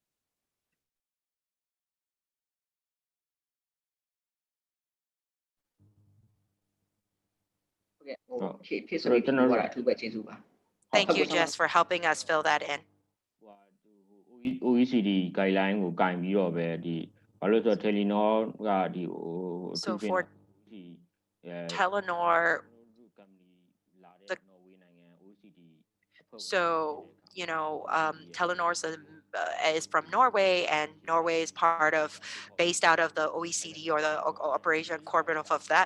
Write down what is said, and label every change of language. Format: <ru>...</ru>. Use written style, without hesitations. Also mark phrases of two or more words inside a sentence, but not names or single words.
<en>Thank you, Jess, for helping us fill that in.</en> <my>OECD guideline ကိုကင်ပြီးတော့ပဲဒီဘာလို့ဆိုတော့ Telenor ကဒီဟို</my> <en>So for Telenor, Telenor is from Norway, and Norway is based out of the OECD or the operation cooperative of that.</en>